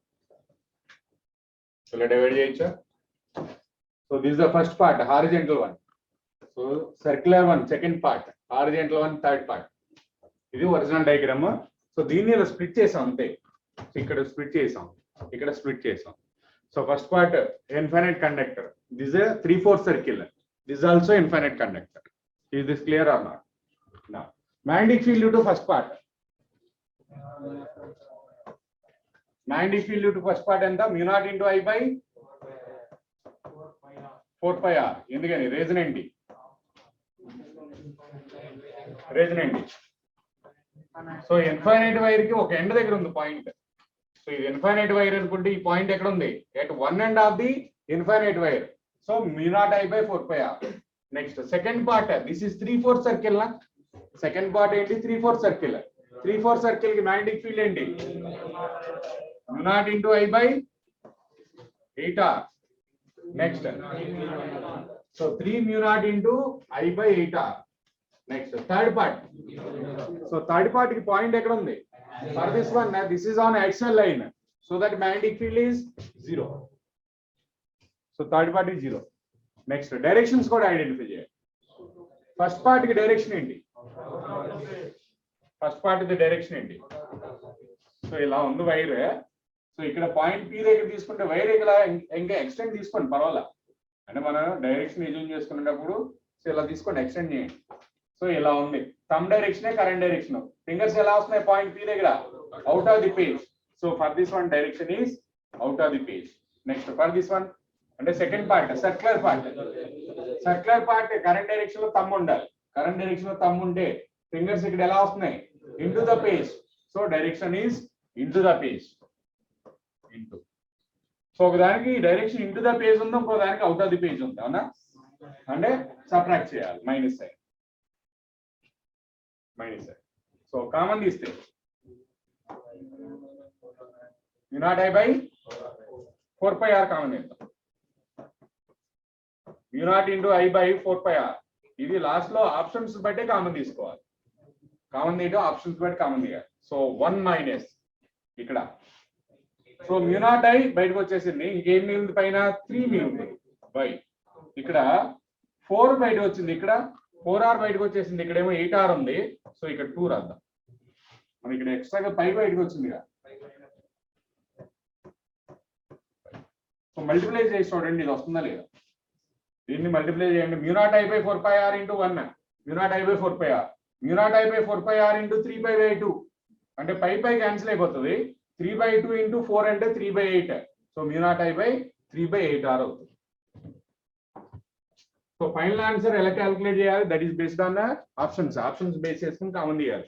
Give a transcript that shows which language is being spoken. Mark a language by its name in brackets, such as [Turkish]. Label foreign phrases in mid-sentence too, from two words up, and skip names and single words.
[English] So let divide cheyacha. So this is the first part, horizontal one. So circular one, second part, horizontal one, third part. This is original diagram. [Telugu] So దీన్ని ఇలా స్ప్లిట్ చేసాం అంతే. ఇక్కడ స్ప్లిట్ చేసాం, ఇక్కడ స్ప్లిట్ చేసాం. [English] So first part infinite conductor. This is a 3/4 circle. This is also infinite conductor. Is this clear or not? Now magnetic field to first part. Magnetic field to first part and the mu naught into I by 4 pi r. [Telugu] ఎందుకని రెజొనెంట్ సో [English] infinite wire [Telugu] కి ఒక ఎండ్ దగ్గర ఉంది పాయింట్. సో ఇది [English] infinite wire [Telugu] అనుకుంటే ఈ పాయింట్ ఎక్కడ ఉంది? [English] at one end of the infinite wire. so μ0I/4 pi r. next second part, this is 3/4 circle నా. second part [Telugu] ఏంటి? 3/4 సర్కిల్. 3/4 సర్కిల్ కి [English] magnetic field [Telugu] ఏంటి? [English] μ0 × I/8r. next so 3 μ0 × I/8r. next third part. so third part [Telugu] కి పాయింట్ ఎక్కడ ఉంది? [English] For this one, this is on axial line, so that magnetic field is 0. [Telugu] So third part is 0. Next, directions కూడా ఐడెంటిఫై చేయాలి. [English] first part [Telugu] కి డైరెక్షన్ ఏంటి? [English] first part [Telugu] ది డైరెక్షన్ ఏంటి? సో ఇలా ఉంది వైర్. సో ఇక్కడ పాయింట్ P దగ్గర తీసుకుంటే వైర్ ఇక్కడ ఇంకా ఎక్స్టెండ్ తీసుకోండి పర్వాలా. అంటే మనం డైరెక్షన్ ఎజ్యూమ్ చేసుకునేటప్పుడు సో ఇలా తీసుకోండి, ఎక్స్టెండ్ చేయండి. సో ఇలా ఉంది. థంబ్ డైరెక్షనే [English] current direction. [Telugu] ఫింగర్స్ ఎలా వస్తున్నాయి పాయింట్ P దగ్గర? [English] out of the page. so for this one direction is out of the page. next for this one అంటే second part circular part. circular part current direction [Telugu] లో థంబ్ ఉండాలి. [English] current direction [Telugu] లో థంబ్ ఉంటే ఫింగర్స్ ఇక్కడ ఎలా వస్తున్నాయి? [English] into the page. so direction is into the page. ఇంటూ. [Telugu] సో ఒకదానికి [English] direction into the page [Telugu] ఉంది, ఇంకో దానికి [English] out of the page [Telugu] ఉంది. అవునా? అంటే సబ్ట్రాక్ట్ చేయాలి, [English] minus side. [Telugu] సో కామన్ తీస్తే μ0I/4 pi r కామన్ తీద్దాం. μ0 × I/4 pi r. ఇది లాస్ట్ లో ఆప్షన్స్ బట్టే కామన్ తీసుకోవాలి. కామన్ తీయడం ఆప్షన్స్ బట్టి కామన్ తీయాలి. సో 1 మైనస్ ఇక్కడ. సో μ0I బయటకు వచ్చేసింది. ఇంకేం మిగిలింది? పైన 3 మిగిలింది బై. ఇక్కడ 4 బయటకు వచ్చింది. ఇక్కడ 4r బయటకు వచ్చేసింది. ఇక్కడేమో 8r ఉంది. సో ఇక్కడ 2 రాద్దాం. మనకి ఇక్కడ ఎక్స్ట్రాగా పై బయటకు వచ్చింది. సో మల్టిప్లై చేసి చూడండి ఇది వస్తుందా లేదా. దీన్ని మల్టిప్లై చేయండి. μ0I/4 pi r × 1 μ0I/4 pi r. μ0I/4 pi r × 3/2 అంటే పై క్యాన్సిల్ అయిపోతుంది. 3/2 × 4 అంటే 3/8. సో μ0I/3/8r అవుతుంది. సో [English] final answer [Telugu] ఎలా క్యాలిక్యులేట్ చేయాలి? [English] that is based on the options [Telugu] బేస్ చేసుకుని కామన్ తీయాలి.